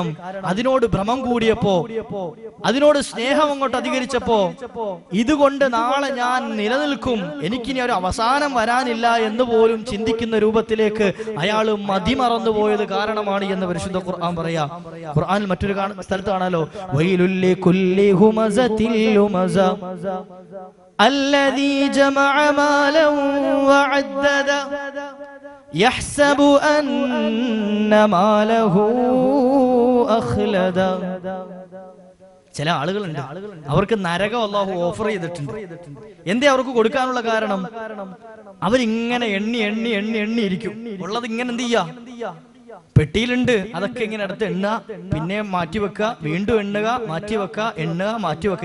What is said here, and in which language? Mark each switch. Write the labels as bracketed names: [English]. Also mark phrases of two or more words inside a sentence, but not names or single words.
[Malayalam] അതിനോട് ഭ്രമം കൂടിയപ്പോ, അതിനോട് സ്നേഹം അങ്ങോട്ട് അധികരിച്ചപ്പോ, ഇതുകൊണ്ട് നാളെ ഞാൻ നിലനിൽക്കും, എനിക്കിനി ഒരു അവസാനം വരാനില്ല എന്ന് പോലും ചിന്തിക്കുന്ന രൂപത്തിലേക്ക് അയാൾ മതിമറന്നു പോയത് കാരണമാണ് എന്ന് പരിശുദ്ധ ഖുർആൻ പറയാ. ഖുർആനിൽ മറ്റൊരു സ്ഥലത്ത് കാണാലോ, [Arabic] ويل لكل همزة لمزة الذي جمع مالا وعدده يحسب أن ماله أخلده. [Malayalam] ചില ആളുകളുണ്ട്, അവർക്ക് നരകം അല്ലാഹു ഓഫർ ചെയ്തിട്ടുണ്ട്. എന്തേ അവർക്ക് കൊടുക്കാനുള്ള കാരണം? അവരിങ്ങനെ എണ്ണി എണ്ണി എണ്ണി എണ്ണി ഇരിക്കും. ഉള്ളത് ഇങ്ങനെ എന്ത് ചെയ്യാ, പെട്ടിയിലുണ്ട്, അതൊക്കെ ഇങ്ങനെ അടുത്ത് എണ്ണുക, പിന്നെ മാറ്റിവെക്കുക, വീണ്ടും എണ്ണുക, മാറ്റിവെക്കുക, എണ്ണുക, മാറ്റിവെക്കുക.